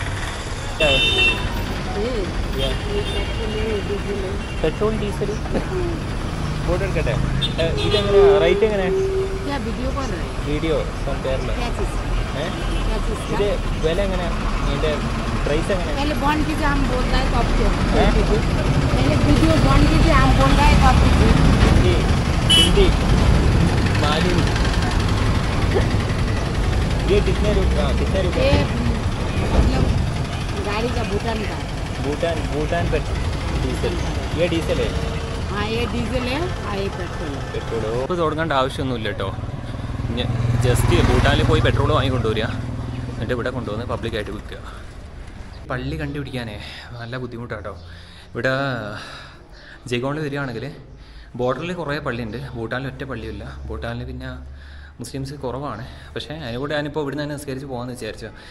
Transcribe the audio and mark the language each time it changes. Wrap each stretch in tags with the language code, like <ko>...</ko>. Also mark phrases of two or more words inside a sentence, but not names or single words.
<en>petrol diesel board</en> <ml>എടുക്കട്ടെ ഇതെങ്ങനെ റേറ്റ് എങ്ങനെ വീഡിയോ ഇത് വില എങ്ങനെ ഇതിൻ്റെ പ്രൈസ് എങ്ങനെ</ml> <hi>हिंदी मालूम ये कितने रुपये मतलब गाड़ी का भूटान पर डीजल ये डीजल है हाँ ये डीजल है ये पेट्रोल</hi> <ml>ഇപ്പോൾ തുടങ്ങേണ്ട ആവശ്യമൊന്നുമില്ല കേട്ടോ ജസ്റ്റ് ഭൂട്ടാനിൽ പോയി പെട്രോൾ വാങ്ങിക്കൊണ്ടുവരിക എന്നിട്ട് ഇവിടെ കൊണ്ടുവന്ന് പബ്ലിക്കായിട്ട് വിൽക്കുക പള്ളി കണ്ടുപിടിക്കാനേ നല്ല ബുദ്ധിമുട്ടാട്ടോ ഇവിടെ ജയ്ഗോണിൽ വരികയാണെങ്കിൽ ബോർഡറിൽ കുറേ പള്ളിയുണ്ട് ഭൂട്ടാനിൽ ഒറ്റ പള്ളിയില്ല ഭൂട്ടാനിൽ പിന്നെ മുസ്ലിംസ് കുറവാണ് പക്ഷേ അതിനുകൂടെ ഞാനിപ്പോൾ ഇവിടുന്ന് തന്നെ നിസ്കരിച്ച് പോകാമെന്ന് വിചാരിച്ചു</ml>